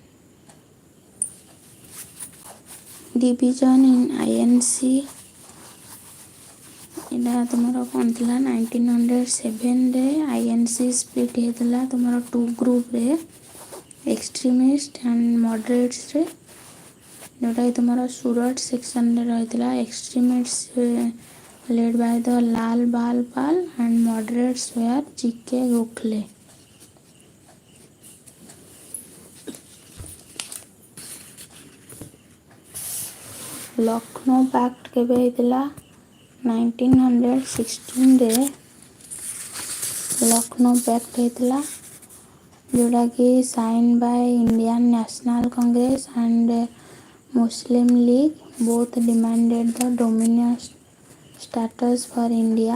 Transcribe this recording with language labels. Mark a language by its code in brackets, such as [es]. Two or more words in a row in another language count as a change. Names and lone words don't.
[en] Division in INC, [or] ଏଇଟା ତୁମର କ'ଣ ଥିଲା? 1907ରେ [en] INC split [or] ହେଇଥିଲା ତୁମର 2 ଗ୍ରୁପ୍ରେ, [en] extremist and moderatesରେ, [or] ଯେଉଁଟାକି ତୁମର ସୁରଟ ସେକ୍ସନରେ ରହିଥିଲା। [en] ଏକ୍ସଟ୍ରିମିଷ୍ଟ led by the ଲାଲ ବାଲ ପାଲ and moderates were ଜିକେ ଗୋଖଲେ। [or] ଲକ୍ଷ୍ନୌ ପାକ୍ଟ କେବେ ହେଇଥିଲା? 1916ରେ ଲକ୍ଷ୍ନୌ ପାକ୍ଟ ହେଇଥିଲା, ଯେଉଁଟାକି [en] sign by Indian National Congress and Muslim League, both demanded the dominion status for India.